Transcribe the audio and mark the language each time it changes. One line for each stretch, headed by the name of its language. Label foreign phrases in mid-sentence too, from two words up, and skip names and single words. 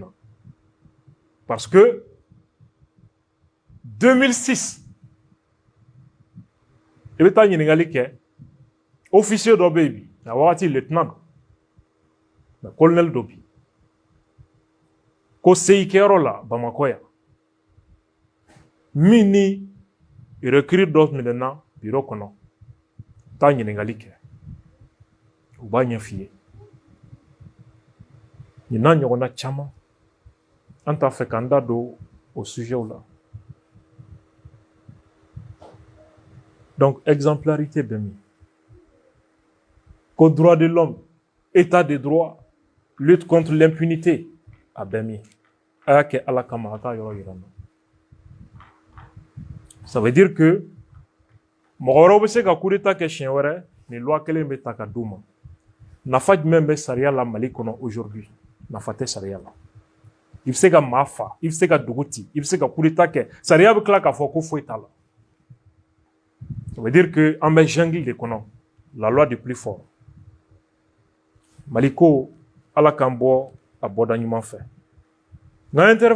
French: Parce que
Bambara: 2006, i bɛ taa ɲininkali kɛ officier dɔ bɛ yen bi, a wagati
French: lieutenant mais colonel
Bambara: dɔ bi, ko seyi kɛyɔrɔ la Bamakɔ yan, min ni recrue dɔ minɛna bureau kɔnɔ, taa ɲininkali kɛ, u b'a ɲɛ f'i ye. Nin n'a ɲɔgɔnna caman, an t'a fɛ k'an da don o sujetw la.
French: Donc, exemplarité
Bambara: bɛ min, ko
French: droit de l'homme, état de droit, lutte contre l'impunité,
Bambara: a bɛ min, a y'a kɛ Ala kama a k'a yɔrɔ yira n na.
French: Ça veut dire que
Bambara: mɔgɔ wɛrɛw bɛ se ka
French: coup d'état
Bambara: kɛ siɲɛ wɛrɛ nin loi kelen bɛ ta ka d'u ma nafa jumɛn bɛ sariya la Mali kɔnɔ aujourd'hui nafa tɛ sariya la i bɛ se ka maa fa i bɛ se ka dugu ci i bɛ se ka
French: coup d'état
Bambara: kɛ sariya bɛ tila k'a fɔ ko foyi t'a la
French: ça veut dire que
Bambara: an bɛ
French: jungle de
Bambara: kɔnɔ la
French: loi du plus fort
Bambara: Mali ko Ala k'an bɔ a bɔda ɲuman fɛ nka